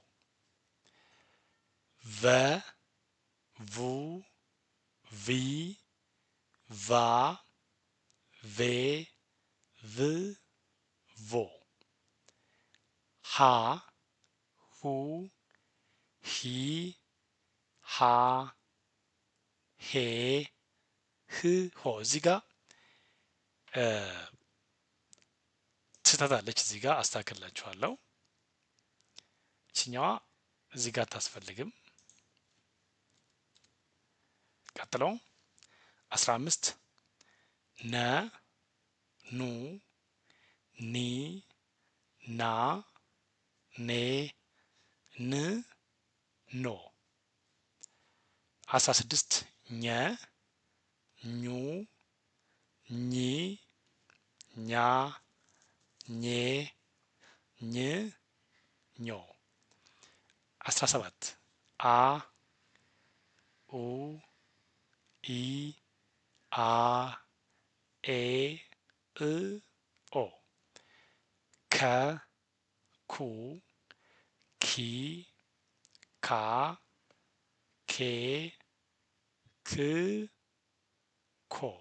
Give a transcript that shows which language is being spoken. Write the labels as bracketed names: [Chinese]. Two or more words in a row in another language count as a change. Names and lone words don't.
[Amharic] ቨ ቡ ቪ ቫ ቬ ቭ ቮ ሀ ሁ ሂ ሃ ሄ ህ ሆ። እዚህ ጋር ስህተት አለች። እዚህ ጋር አስተካክላችኋለሁ። እችኛዋ እዚህ ጋር አታስፈልግም። ቀጥሎ 15 ነ ኑ ኒ ና ኔ ን ኖ 16 ኘ ኙ ኚ ኛ ኜ ኝ ኞ 17 አ ኡ ኢ አ ኤ እ ኦ ከ ኩ ኪ ካ ኬ ክ ኮ